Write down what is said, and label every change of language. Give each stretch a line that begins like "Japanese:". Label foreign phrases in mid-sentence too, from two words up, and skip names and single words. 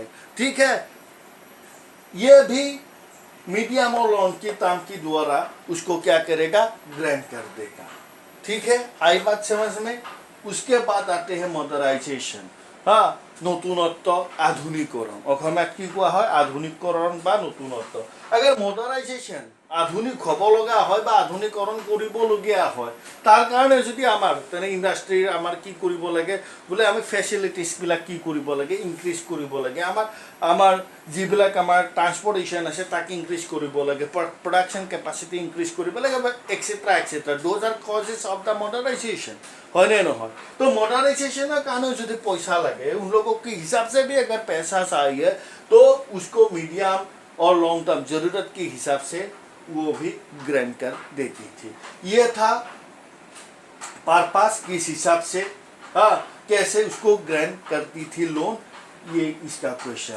Hindi: ठीक है, ये भी मीडियम और लॉन्ग की टर्म की द्वारा उसको क्या करेगा, ग्रांट कर देगा। ठीक है, आई बात समझ में। उसके बाद आते हैं मॉडर्नाइजेशन, नতুनत्व आधुनिकरण।
Assamese: অসমীয়াত কি কোৱা হয়, আধুনিকৰণ বা নতুনত্ব। अगर মডার্নাইজেশন আধুনিক হ'ব লগা হয় বা আধুনিকৰণ কৰিবলগীয়া হয়, তাৰ কাৰণে যদি আমাৰ তেনে ইণ্ডাষ্ট্ৰীৰ আমাৰ কি কৰিব লাগে, বোলে আমি ফেচিলিটিছবিলাক কি কৰিব লাগে, ইনক্ৰিজ কৰিব লাগে। আমাৰ যিবিলাক আমাৰ ট্ৰান্সপৰ্টেশ্যন আছে তাক ইনক্ৰিজ কৰিব লাগে, প্ৰডাকশ্যন কেপাচিটি ইনক্ৰিজ কৰিব লাগে,
English: etcetera etcetera. those are causes of the modernization, হয়নে নহয়।
Assamese: তো মডার্নাইজেশনের কাৰণে যদি পয়সা লাগে,
Hindi: उन लोगों के हिसाब से भी अगर पैसा चाहिए तो उसको मीडियम और लॉन्ग टर्म जरूरत के हिसाब से वो भी ग्रांट कर देती थी। ये था पर्पस किस हिसाब से, कैसे उसको ग्रांट करती थी लोन, ये इसका क्वेश्चन।